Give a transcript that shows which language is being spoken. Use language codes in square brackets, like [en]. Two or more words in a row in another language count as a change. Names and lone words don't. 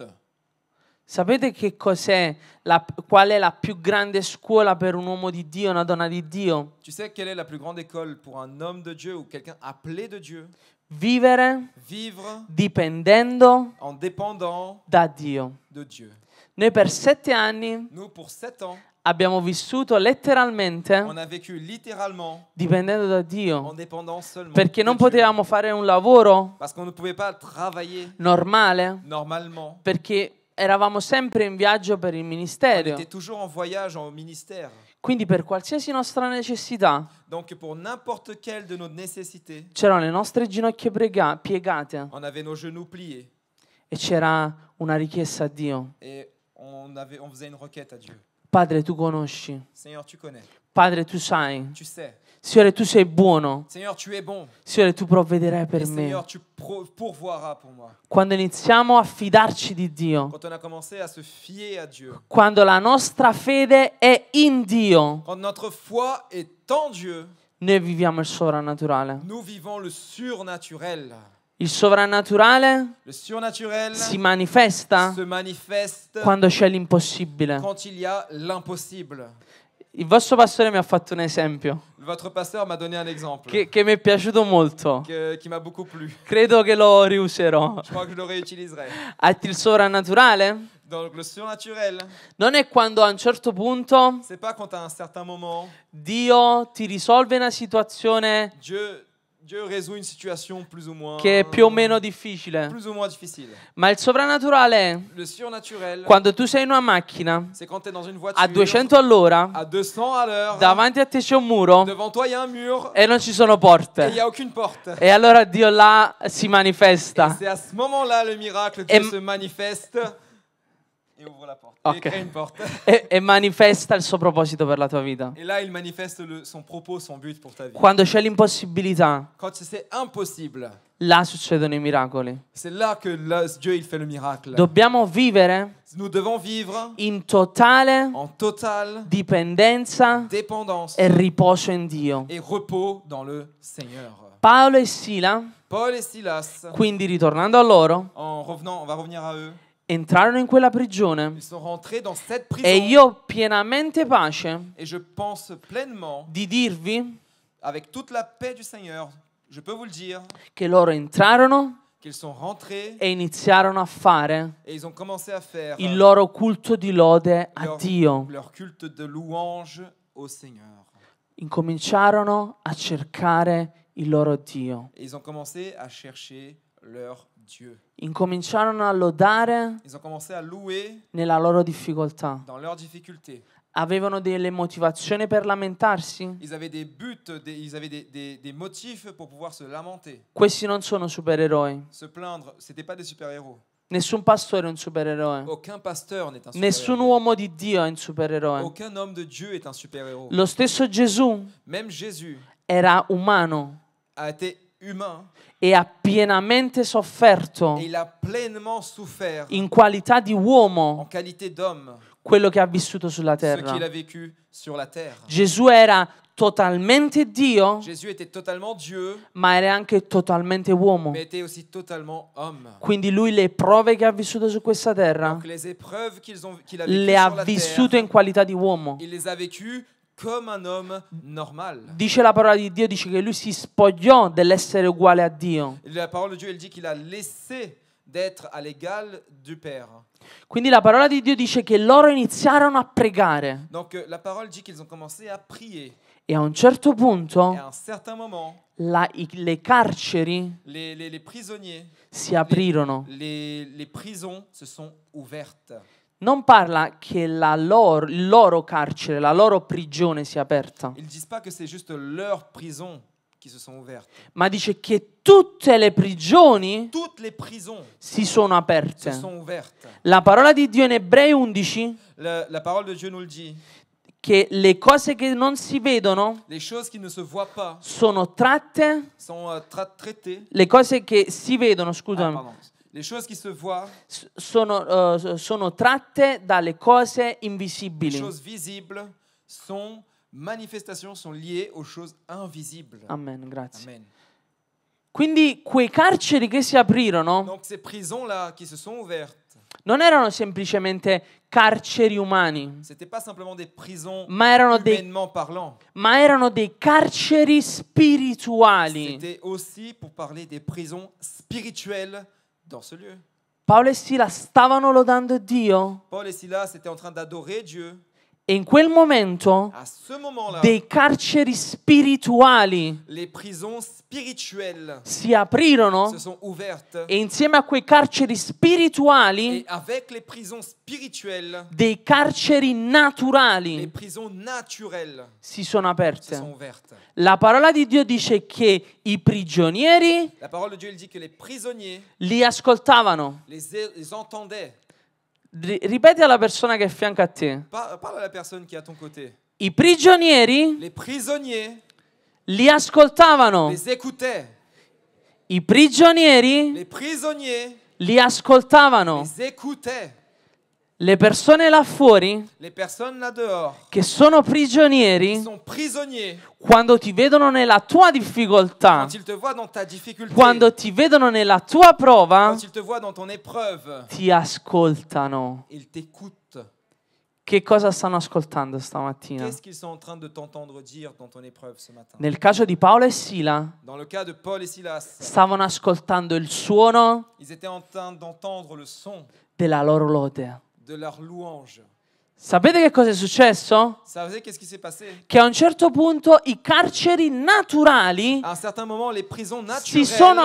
[it] Sapete che cos'è qual è la più grande scuola per un uomo di Dio, una donna di Dio? [fr] Tu sais quelle est la plus grande école pour un homme de Dieu ou quelqu'un appelé de Dieu? [it] Vivere [fr] Vivre [it] dipendendo [fr] en dépendant [it] da Dio. [fr] de Dieu. [it] Noi per 7 anni [fr] Nous, pour 7 ans, [it] abbiamo vissuto letteralmente [fr] on a vécu littéralement [it] dipendendo da [fr] en [it] Dio, [fr] dépendant seulement [it] perché [fr] de [it] non [fr] Dieu. [it] potevamo fare un lavoro [fr] Parce qu'on ne pouvait pas travailler [it] normale, [fr] normalement. [it] perché eravamo sempre in viaggio per il [fr] On [it] ministero. [fr] était toujours en voyage au ministère. [it] Quindi per qualsiasi nostra necessità [fr] Donc pour n'importe quelle de nos nécessités, [it] c'erano le nostre ginocchia piegate [fr] on avait nos genoux pliés [it] e c'era una richiesta a Dio. [fr] et on faisait une requête à Dieu. [it] Padre, tu conosci. [fr] Seigneur, tu connais. [it] Padre, tu sai. [fr] Tu sais. [it] Signore, tu sei buono. [fr] Seigneur, tu es bon. [it] Signore, tu provvederai per [fr] Et [it] me. [fr] Seigneur, tu pourvoiras pour moi. [it] Quando iniziamo a fidarci di Dio, [fr] Quand on a commencé à se fier à Dieu, [it] quando la nostra fede è in Dio, [fr] quand notre foi est en Dieu, [it] noi viviamo il sovrannaturale. [fr] nous vivons le surnaturel. [it] Il sovrannaturale [fr] Le surnaturel [it] si manifesta [fr] se manifeste [it] quando c'è l'impossibile. [fr] quand il y a l'impossible. [it] Il vostro pastore mi ha fatto un esempio [fr] Votre pasteur m'a donné un exemple [it] che mi è piaciuto molto. [fr] qui m'a beaucoup plu. [it] Credo che lo riuserò. [fr] Je crois que je le réutiliserai. [it] Il sovrannaturale [fr] Donc le surnaturel, [it] non è quando a un certo punto [fr] c'est pas quand à un certain moment [it] Dio ti risolve una situazione [fr] Dieu résout une situation plus ou moins [it] che è più o meno difficile. [fr] difficile. [it] Ma il sovrannaturale è [fr] Le surnaturel, [it] quando tu sei in una macchina [fr] c'est quand tu es dans une voiture [it] a 200 all'ora, [fr] à 200 à l'heure, [it] davanti a te c'è un muro [fr] devant toi il y a un mur [it] e non ci sono [fr] et il [it] porte. [fr] n'y a aucune porte. [it] E allora Dio là si [fr] Et [it] manifesta. [fr] c'est à ce moment-là le miracle, Et- Dieu se manifeste et ouvre la porte. Ok. Et crée une porte. [it] E manifesta il suo proposito per la tua vita. [fr] Et là il manifeste son propos, son but pour ta vie. [it] Quando c'è l'impossibilità, [fr] Quand c'est impossible, [it] là succedono i miracoli. [fr] c'est là que Dieu il fait le miracle. [it] Dobbiamo vivere [fr] Nous devons vivre [it] in totale [fr] en totale [it] dipendenza [fr] dépendance [it] e riposo in Dio. [fr] et repos dans le Seigneur. [it] Paolo e Sila, [fr] Paul et Silas, [it] quindi ritornando a loro, [fr] en revenant, on va revenir à eux, [it] entrarono in quella prigione [fr] ils sont rentrés dans cette prison. [it] e io ho pienamente pace [fr] Et je pense pleinement, [it] di dirvi [fr] avec toute la paix du Seigneur, je peux vous le dire, [it] che loro entrarono [fr] qu'ils sont rentrés [it] e iniziarono a fare [fr] et ils ont commencé à faire [it] il loro culto di lode a Dio. [fr] leur culte de louange au Seigneur. [it] Incominciarono a cercare il loro Dio. [fr] Et ils ont commencé à chercher leur Dieu. [it] Incominciarono a lodare [fr] Ils ont commencé à louer [it] nella loro difficoltà. [fr] dans leurs difficultés. [it] Avevano delle motivazioni per lamentarsi? [fr] Ils avaient des buts, ils avaient des motifs pour pouvoir se lamenter. [it] Questi non sono supereroi. [fr] Se plaindre, c'était pas des super-héros. [it] Nessun pastore è un supereroe. [fr] Aucun pasteur n'est un [it] Nessun [fr] super-héros. [it] uomo di Dio è un supereroe. [fr] Aucun homme de Dieu est un super-héros. [it] Lo stesso Gesù [fr] Même Jésus [it] era umano [fr] a été humain [it] e ha pienamente sofferto [fr] et il a pleinement souffert [it] in qualità di [fr] en [it] uomo [fr] qualité d'homme [it] quello che ha vissuto sulla [fr] ce qu'il [it] terra. [fr] a vécu sur la terre. [it] Gesù era totalmente Dio, [fr] Jésus était totalement Dieu, [it] ma era anche totalmente uomo. [fr] mais était aussi totalement homme. [it] Quindi lui le prove che ha vissuto su questa terra [fr] Donc les épreuves qu'il a vécues [it] le ha [fr] sur la [it] vissute [fr] terre, [it] in qualità di uomo. [fr] il les a vécues comme un homme normal. [it] Dice la parola di Dio, dice che lui si spogliò dell'essere uguale a Dio. [fr] Et la parole de Dieu, elle dit qu'il a laissé d'être à l'égal du Père. [it] Quindi la parola di Dio dice che loro iniziarono a pregare [fr] Donc la parole dit qu'ils ont commencé à prier. [it] e a un certo [fr] Et [it] punto [fr] à un certain moment, [it] le carceri [fr] les prisonniers, [it] si aprirono. [fr] les prisons se sont ouvertes. [it] Non parla che il loro carcere, la loro prigione si è aperta, [fr] Ils ne disent pas que c'est juste leurs prisons qui se sont ouvertes. [it] ma dice che tutte le prigioni [fr] Toutes les prisons [it] si sono [fr] se [it] aperte. [fr] sont ouvertes. [it] La parola di Dio in Ebrei 11 [fr] La parole de Dieu nous le dit. [it] che le cose che non si vedono [fr] Les choses qui ne se voient pas [it] sono tratte, [fr] sont traitées. [it] le cose che si vedono, [fr] Ah, [it] scusami, [fr] pardon. Les choses qui se voient, [it] sono tratte dalle cose [fr] les [it] invisibili. [fr] choses visibles, sont manifestations, sont liées aux choses invisibles. [it] Amen, grazie. [fr] Amen. [it] Quindi quei carceri che si aprirono [fr] Donc ces prisons-là qui se sont ouvertes, [it] non erano semplicemente carceri umani, [fr] c'était pas simplement des prisons [it] ma erano [fr] humainement parlant. [it] dei carceri spirituali. [fr] C'était aussi pour parler des prisons spirituelles dans ce lieu. [it] Paolo e Sila stavano lodando Dio [fr] Paul et Silas étaient en train d'adorer Dieu. [it] e in quel momento [fr] À ce moment-là, [it] dei carceri spirituali [fr] les prisons spirituelles [it] si aprirono [fr] se sont ouvertes. [it] e insieme a quei carceri spirituali [fr] Et avec les prisons spirituelles, [it] dei carceri [fr] les [it] naturali [fr] prisons naturelles [it] si sono [fr] se [it] aperte. [fr] sont ouvertes. [it] La parola di Dio dice che i prigionieri [fr] La parole de Dieu elle dit que les prisonniers [it] li ascoltavano, [fr] les entendaient. [it] Ripeti alla persona che è a fianco a te. [fr] Parle à la personne qui est à ton côté. [it] I prigionieri [fr] Les prisonniers [it] li ascoltavano. [fr] les écoutaient. [it] I prigionieri [fr] Les prisonniers [it] li ascoltavano. [fr] les écoutaient. [it] Le persone là fuori [fr] Les personnes là dehors [it] che sono [fr] qui [it] prigionieri, [fr] sont prisonniers, [it] quando ti vedono nella tua difficoltà, [fr] quand ils te voient dans ta difficulté, [it] quando ti vedono nella tua prova, [fr] quand ils te voient dans ton épreuve, [it] ti ascoltano. [fr] ils t'écoutent. [it] Che cosa stanno ascoltando stamattina? [fr] Qu'est-ce qu'ils sont en train de t'entendre dire dans ton épreuve ce matin? [it] Nel caso di Paolo e Sila, [fr] Dans le cas de Paul et Silas, [it] stavano ascoltando il suono [fr] ils étaient en train d'entendre le son [it] della loro lode. [fr] de leur louange. [it] Sapete che cosa è successo? [fr] Savez qu'est-ce qui s'est passé? [it] Che a un certo punto i carceri naturali [fr] À un certain moment, les prisons [it] si sono